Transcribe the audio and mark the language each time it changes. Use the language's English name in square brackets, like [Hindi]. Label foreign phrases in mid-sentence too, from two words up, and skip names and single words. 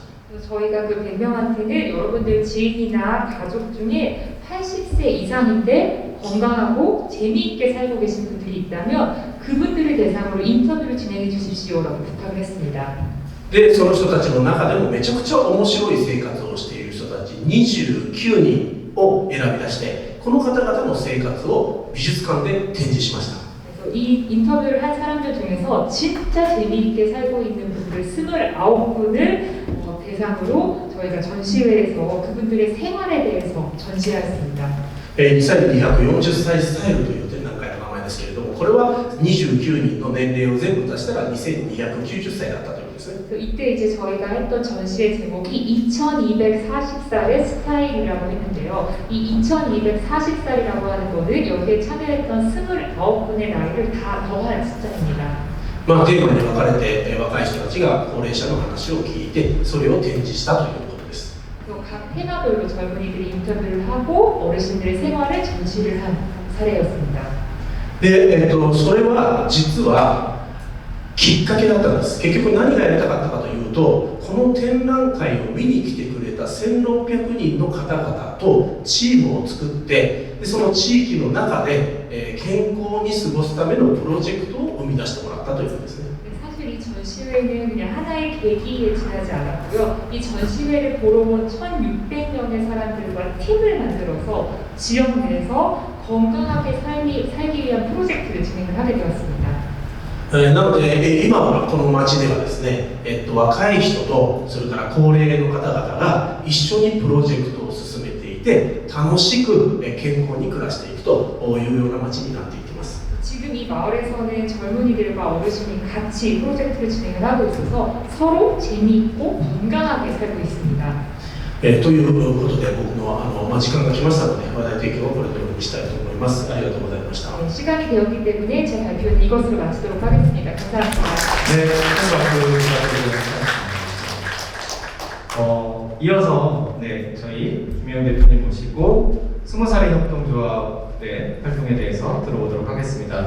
[Korean] 그래서 저희가 그 100명한테는 여러분들 지인이나 가족 중에 80세 이상인데 건강하고 재미있게 살고 계신 분들이 있다면 그분들을 대상으로 인터뷰를 진행해 주십시오라고 부탁을 했습니다. [Japanese] で、その人たちの中でもめちゃくちゃ面白い生活をしている人たち29人を選び出して、この方々の生活を美術館で展示しました。 [Korean] 그래서 이 인터뷰를 한 사람들 중에서 진짜 재미있게 살고 있는 분들 29분을 대상으로 저희가 전시회에서 그분들의 생활에 대해서 전시하였습니다. [Japanese] 2240 歳スタイルという展覧会の名前ですけれども、これは29人の年齢を全部足したら2290歳だったということですね。 [Korean] 이때 이제 저희가 했던 전시의 제목이 2240살의 스타일이라고 했는데요. 이 2240살이라고 하는 거는 여기에 참여했던 29분의 나이를 다 더한 숫자입니다. [Japanese] まあ、テーマに分かれて若い人たちが高齢者の話を聞いてそれを展示したということです。 [Korean] 각 테마별로 젊은이들이 인터뷰를 하고 어르신들의 생활을 전시를 한 사례였습니다. [Japanese] で、それは実はきっかけだったんです。結局何がやりたかったかというと、この展覧会を見に来てくれた1600人の方々とチームを作って、でその地域の中で、健康に過ごすためのプロジェクトを生み出してもらったということですね。 [Korean] 사실 이 전시회는 그냥 하나의 계기에 지나지 않았고요. 이 전시회를 보러 온 1600명의 사람들과 팀을 만들어서 지역 내에서 건강하게 살기 위한 프로젝트를 진행을 하게 되었습니다. [Japanese] なので、今はこの町ではですね、若い人とそれから高齢の方々が一緒にプロジェクトを進めていて、楽しく健康に暮らしていくというような町になっていっています。 [Korean] 지금 이 마을에서는 젊은이들과 어르신이 같이 프로젝트를 진행을 하고 있어서 서로 재미있고 건강하게 살고 있습니다. [Japanese] ということで僕の、時間が来ましたので話題提供をこれで終わりにしたいと思います。ありがとうございました。 [Korean] 시간이 되었기 때문에 제 발표는 이것으로 마치도록 하겠습니다. 감사합니다. 네, 이어서 네, 저희 김혜영 대표님 모시고 20살의 협동조합 네, 활동에 대해서 들어보도록 하겠습니다.